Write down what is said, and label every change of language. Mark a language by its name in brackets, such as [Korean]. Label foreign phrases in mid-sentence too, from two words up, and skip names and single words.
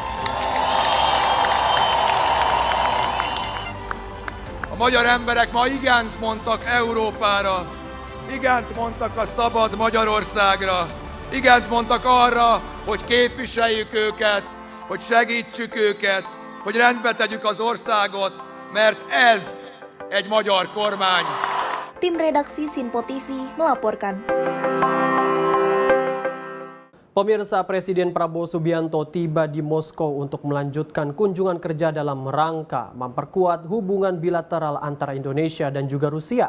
[Hungarian] A magyar emberek ma igent mondtak Európára, igent mondtak a szabad Magyarországra, igent mondtak arra, hogy képviseljük őket, hogy segítsük őket, hogy rendbe tegyük az országot, mert ez egy magyar kormány. [Indonesian] Tim redaksi Sinpo TV melaporkan. Pemirsa, Presiden Prabowo Subianto tiba di Moskow untuk melanjutkan kunjungan kerja dalam rangka memperkuat hubungan bilateral antara Indonesia dan juga Rusia.